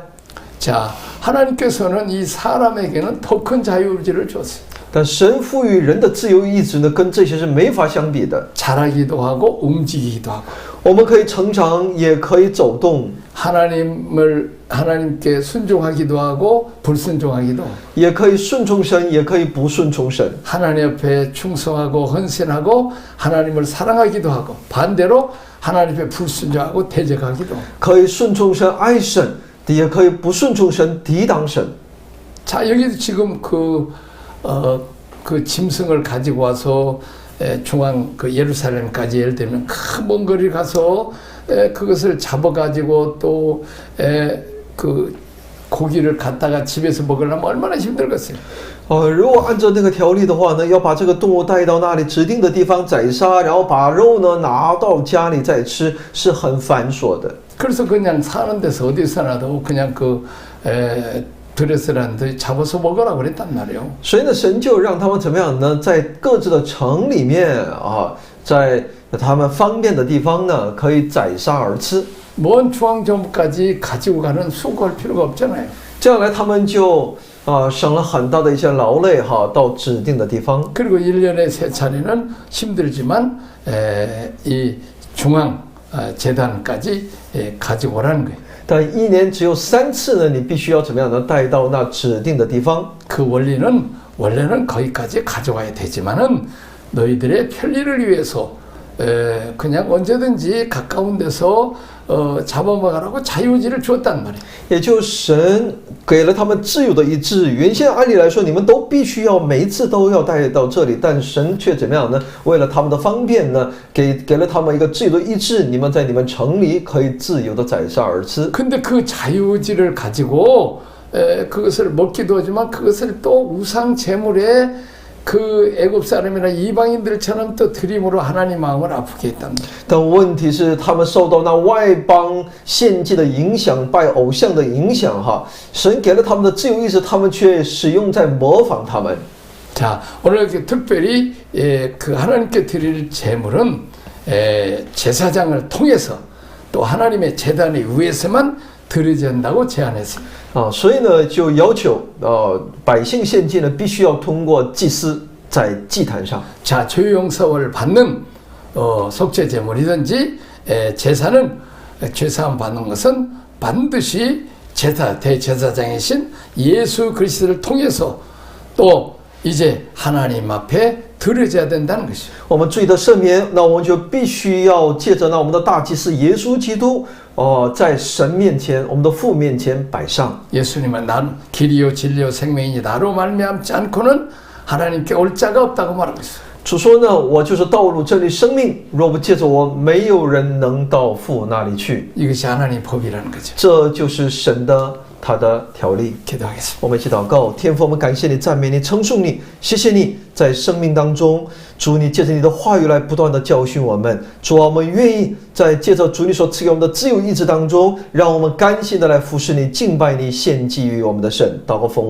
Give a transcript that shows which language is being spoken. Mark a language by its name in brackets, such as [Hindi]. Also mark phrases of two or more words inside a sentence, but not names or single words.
[Korean] 자, 하나님께서는 이 사람에게는 더 큰 자유의지를 줬어요. [Chinese] 但神赋予人的自由意志呢，跟这些是没法相比的。 [Korean] 자라기도 하고 움직이기도 하고. [Chinese] 我们可以成长，也可以走动， [Korean] 하나님께 순종하기도 하고 불순종하기도 하고. [Chinese] 也可以顺从神，也可以不顺从神。 [Korean] 하나님 앞에 충성하고 헌신하고 하나님을 사랑하기도 하고 반대로 하나님 앞에 불순종하고 대적하기도 하고. [Chinese] 可以顺从神、爱神，也可以不顺从神、抵挡神。 [Korean] 자, 여기도 지금 그 짐승을 가지고 와서 중앙 그 예루살렘까지 예를 들면 큰 먼 거리 가서 그것을 잡아가지고 또 그 고기를 갖다가 집에서 먹으려면 얼마나 힘들겠어요. [Chinese] 如果按照那个条例的话呢，要把这个动物带到那里指定的地方宰杀，然后把肉呢拿到家里再吃，是很繁琐的。 [Korean] 그래서 그냥 사는 데서 어디서나도 그냥 드레스란들 잡아서 먹으라 그랬단 말이에요. [Chinese] 所以呢，神就让他们怎么样呢？在各自的城里面啊，在他们方便的地方呢，可以宰杀而吃。 [Korean] 먼 중앙정부까지 가지고 가는 수고할 필요가 없잖아요. [Chinese] 这样来，他们就省了很大的一些劳累哈，到指定的地方。 [Korean] 그리고 1년에 3차례는 힘들지만 이 중앙 재단까지 가지고 오라는 거예요. [Chinese] 但一年只有3次呢，你必须要怎么样呢？带到那指定的地方。 [Korean] 그 원래는 거기까지 가져와야 되지만은 너희들의 편리를 위해서 그냥 언제든지 가까운 데서 잡아먹으라고 자유의지를 주었단 말이에요. [Chinese] 也就神给了他们自由的意志。原先按理来说，你们都必须要每一次都要带到这里，但神却怎么样呢？为了他们的方便呢，给了他们一个自由的意志，你们在你们城里可以自由的宰杀而吃。 [Korean] 근데 그 자유의지를 가지고 그것을 먹기도 하지만 그것을 또 우상 제물에 그 애굽 사람이나 이방인들처럼 또 드림으로 하나님 마음을 아프게 했답니다. [Chinese] 但问题是，他们受到那外邦献祭的影响，拜偶像的影响，神给了他们的自由意志，他们却使用在模仿他们。 [Korean] 자, 오늘 특별히 그 하나님께 드릴 제물은 제사장을 통해서 또 하나님의 제단에 의해서만 드려야 한다고 제안했습니다. [Chinese] 所以呢，就要求百姓献祭呢，必须要通过祭司在祭坛上。 [Korean] 자, 죄 용서를 받는 속죄 제물이든지 제사는 죄사함 받는 것은 반드시 대제사장이신 예수 그리스도를 통해서 또 이제 하나님 앞에 드려져야 된다는 것이죠. [Chinese] 我们罪的赦免，那我们就必须要借着那我们的大祭司耶稣基督，在神面前，我们的父面前摆上。 [Korean] 예수님은 난 길이요 진리요 생명이니 나로 말미암지 않고는 하나님께 올 자가 없다고 말하고 있어요. [Chinese] 主说呢，我就是道路、真理、生命，若不借着我，没有人能到父那里去。 [Korean] 이것이 하나님 법이라는 거죠. [Chinese] 这就是神的他的条例。 [Korean] 기도하겠습니다. [Chinese] 我们一起祷告，天父，我们感谢你、赞美你、称颂你，谢谢你在生命当中，主你借着你的话语来不断的教训我们。主啊，我们愿意在借着主你所赐给我们的自由意志当中，让我们甘心的来服侍你、敬拜你、献祭于我们的神。祷告奉我主耶稣基督的圣名，